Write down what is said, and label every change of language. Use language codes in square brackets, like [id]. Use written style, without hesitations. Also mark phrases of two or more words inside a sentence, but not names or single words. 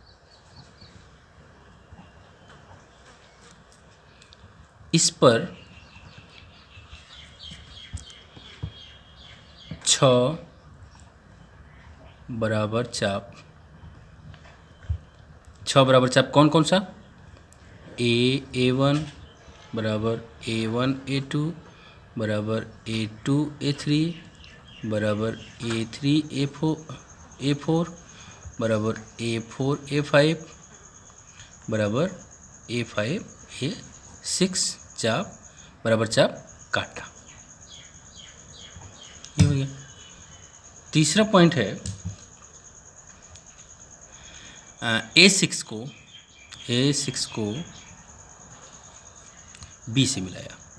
[hi] इस पर 6 बराबर चाप कौन कौन सा? A1 बराबर A1 A2 बराबर A2 A3 बराबर A3 A4 बराबर A4 A5 बराबर A5 A6 चाप बराबर चाप काटा। ये हो गया। तीसरा पॉइंट है A6 को B से मिलाया।